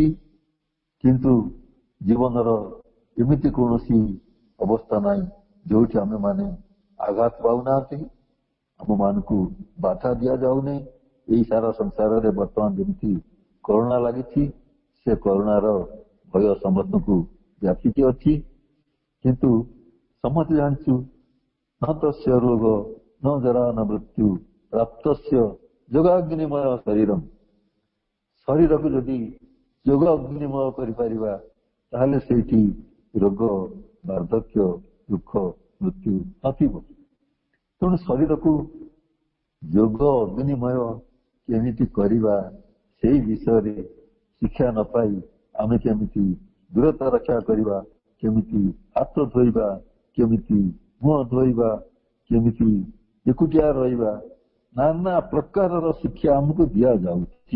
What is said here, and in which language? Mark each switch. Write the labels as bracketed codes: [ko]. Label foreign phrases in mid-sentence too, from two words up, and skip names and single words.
[or] କିନ୍ତୁ ଜୀବନର ଏମିତି କୌଣସି ଅବସ୍ଥା ନାହିଁ ଯୋଉଠି ଆମେମାନେ ଆଘାତ ପାଉନାହାନ୍ତି, ଆମମାନଙ୍କୁ ବାଧା ଦିଆଯାଉନି। ଏହି ସାରା ସଂସାରରେ ବର୍ତ୍ତମାନ ଯେମିତି କରୋନା ଲାଗିଛି, ସେ କରୋନାର ଭୟ ସମସ୍ତଙ୍କୁ ବ୍ୟାପିକି ଅଛି। କିନ୍ତୁ ସମସ୍ତେ ଜାଣିଛୁ, [sa] न तस्य रोग न जरा न मृत्यु प्राप्तस्य योगाग्निमय शरीरम। [or] ଶରୀରକୁ ଯଦି ଯୋଗ ଅଗ୍ନିମୟ କରିପାରିବା ତାହେଲେ ସେଇଠି ରୋଗ, ବାର୍ଦ୍ଧକ୍ୟ, ଦୁଃଖ, ମୃତ୍ୟୁ ନଥିବ। ତେଣୁ ଶରୀରକୁ ଯୋଗ ଅଗ୍ନିମୟ କେମିତି କରିବା, ସେଇ ବିଷୟରେ ଶିକ୍ଷା ନ ପାଇ ଆମେ କେମିତି ଦୂରତା ରକ୍ଷା କରିବା, କେମିତି ହାତ ଧୋଇବା, କେମିତି ମୁହଁ ଧୋଇବା, କେମିତି ଏକୁଟିଆ ରହିବା, ନାନା ପ୍ରକାରର ଶିକ୍ଷା ଆମକୁ ଦିଆଯାଉଛି।